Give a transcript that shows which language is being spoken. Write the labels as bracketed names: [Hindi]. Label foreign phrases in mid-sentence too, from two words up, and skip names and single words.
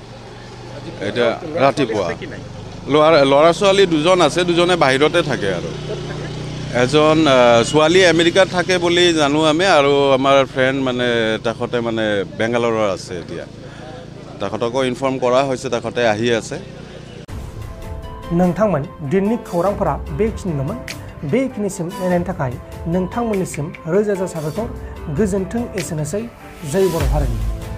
[Assamese] এতিয়া ৰাতিপুৱা ল'ৰা ছোৱালী 2জন আছে, 2জনে বাহিৰতে থাকে আৰু এজন ছোৱালী আমেৰিকাত থাকে বুলি জানো আমি, আৰু আমাৰ ফ্ৰেণ্ড মানে তেখেতে মানে বেংগালুৰুত আছে। এতিয়া তেখেতকো ইনফৰ্ম কৰা হৈছে, তেখেতে আহি আছে। [Bodo] नोंथांमोन दिननि खौरांफोरा बेखिनिल'मोन। बेखिनिसिम नायनायनि थाखाय नोंथांमोननिसिम रोजा रोजा साबायखर। गोजोन्थों। एसेनोसै। जय बर' हारिनि।